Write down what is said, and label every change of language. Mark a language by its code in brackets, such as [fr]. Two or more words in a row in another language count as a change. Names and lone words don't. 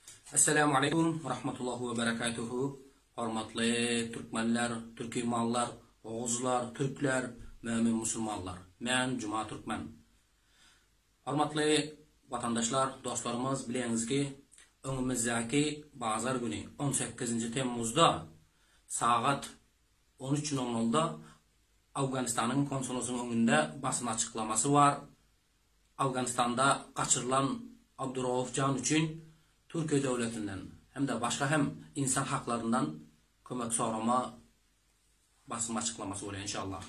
[ar] السلام عليكم ورحمة الله وبركاته. [tk] Hormatly Türkmenler, Türkimallar, Oğuzlar, Türkler, mümin musulmanlar. Men Cuma Türkmen. Hormatly vatandaşlar, [tr] dostlarımız, bileniz ki önümüzdeki bazar günü 18 Temmuz'da saat 13:00'da Afganistan'ın konsolosunun önünde basın açıklaması var. Afganistan'da kaçırılan Abdurrauf Can için Türkiye devletinden hem de başka hem insan haklarından kömek sorama basın açıklaması oluyor inşallah.